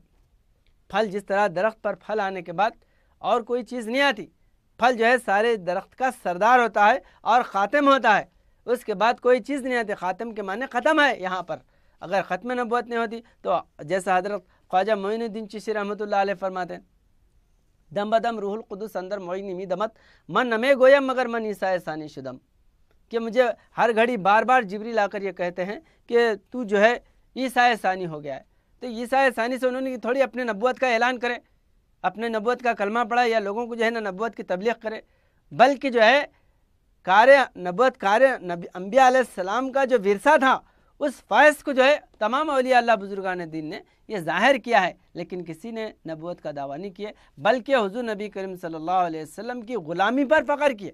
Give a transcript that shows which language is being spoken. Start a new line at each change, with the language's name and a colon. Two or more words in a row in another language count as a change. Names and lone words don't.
Urdu: پھل جس طرح درخت پر پھل آنے کے بعد اور کوئی چیز نہیں آتی، پھل جو ہے سارے درخت کا سردار ہوتا ہے اور خاتم ہوتا ہے، اس کے بعد کوئی چیز نہیں آتی۔ خاتم کے معنی ختم ہے یہاں پر۔ اگر ختم نبوت نہیں ہوتی تو جیسا حضرت خواجہ معین الدین چشتی
Arabic: رحمۃ اللہ علیہ
Urdu: فرماتے ہیں،
Persian: دم بدم روح القدس اندر معینی می دمت، من نمے گویم مگر من عیسیٰ ثانی شدم،
Urdu: کہ مجھے ہر گھڑی بار بار جبریل آ کر یہ کہتے ہیں کہ تو جو ہے عیسیٰ ثانی ہو گیا ہے۔ تو عیسیٰ ثانی سے انہوں نے تھوڑی اپنے نبوت کا اعلان کرے، اپنے نبوت کا کلمہ پڑھا یا لوگوں کو جو ہے نا نبوت کی تبلیغ کرے، بلکہ جو ہے نبوت انبیاء
Arabic: علیہ السلام
Urdu: کا جو ورثہ تھا، اس فیض کو جو ہے تمام اولیاء اللہ بزرگان دین نے یہ ظاہر کیا ہے، لیکن کسی نے نبوت کا دعویٰ نہیں کیا، بلکہ حضور نبی کریم
Arabic: صلی اللہ علیہ وسلم
Urdu: کی غلامی پر فخر کیے۔